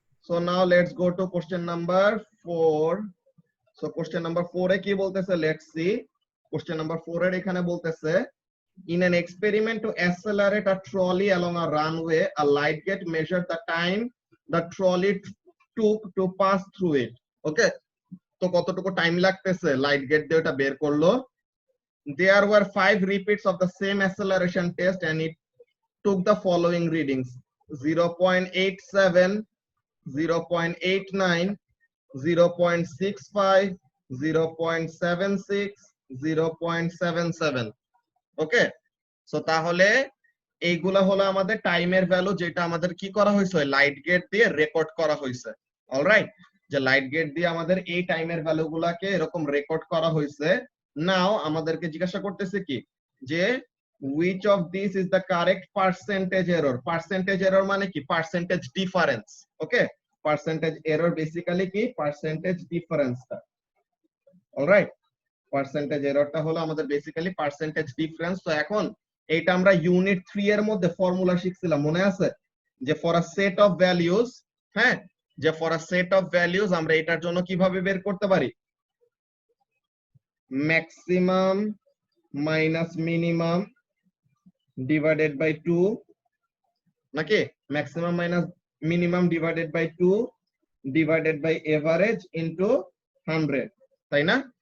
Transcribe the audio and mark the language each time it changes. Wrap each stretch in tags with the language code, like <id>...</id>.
<en>so now let's go to question number 4. so question number 4</en> <bn>এ কি বলতেছে,</bn> <en>let's see question number 4</en> <bn>এর এখানে বলতেছে,</bn> <en>in an experiment to accelerate a trolley along a runway, a light gate measured the time the trolley took to pass through it.</en> <bn>okay, তো কতটুকু time লাগতেছে light gate দিয়ে ওটা বের করলো।</bn> <en>there were 5 repeats of the same acceleration test and it took the following readings: 0.87, 0.89, 0.65, 0.76, 0.77.</en> <bn>Okay, so তাহলে এইগুলা হলো আমাদের টাইমের ভ্যালু, যেটা আমাদের কি করা হয়েছে লাইট গেট দিয়ে রেকর্ড করা হয়েছে। অলরাইট, যে লাইট গেট দিয়ে আমাদের এই টাইমের ভ্যালু গুলাকে এরকম রেকর্ড করা হয়েছে। নাও আমাদেরকে জিজ্ঞাসা করতেছে কি, যে</bn> <en>which of these is the correct percentage error? percentage error</en> <bn>মানে কি,</bn> <en>percentage difference. Okay, percentage error basically কি, percentage difference টা। Alright, percentage error টা হলো আমাদের বেসিক্যালি percentage difference।</en> <bn>তো এখন এইটা আমরা ইউনিট 3 এর মধ্যে ফর্মুলা শিখছিলাম, মনে আছে? যে</bn> <en>for a set of values,</en> <bn>হ্যাঁ, যে for a set of values আমরা এটার জন্য কিভাবে বের করতে পারি, maximum minus minimum divided by 2, নাকি maximum minus minimum divided by 2 divided by average into 100, তাই না?</bn>